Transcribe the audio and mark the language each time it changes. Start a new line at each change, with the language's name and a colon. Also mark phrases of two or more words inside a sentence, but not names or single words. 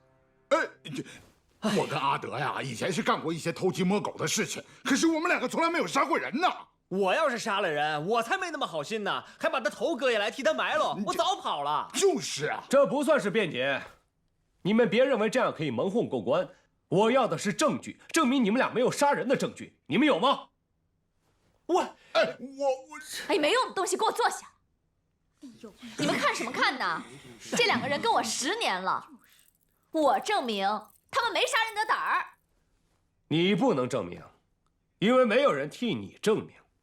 Chinese: 我跟阿德呀，以前是幹過一些偷雞摸狗的事情，可是我們2個從來沒有殺過人呢。我要是殺了人，我才沒那麼好心呢，還把他頭割下來替他埋了，我早跑了。就是啊，這不算是辯解，你們別認為這樣可以蒙混過關。我要的是證據，證明你們倆沒有殺人的證據，你們有嗎？哎，沒用的東西，給我坐下。哎呦，你們看什麼看呢？這2個人跟我10年了，我證明他們沒殺人的膽兒。你不能證明，因為沒有人替你證明。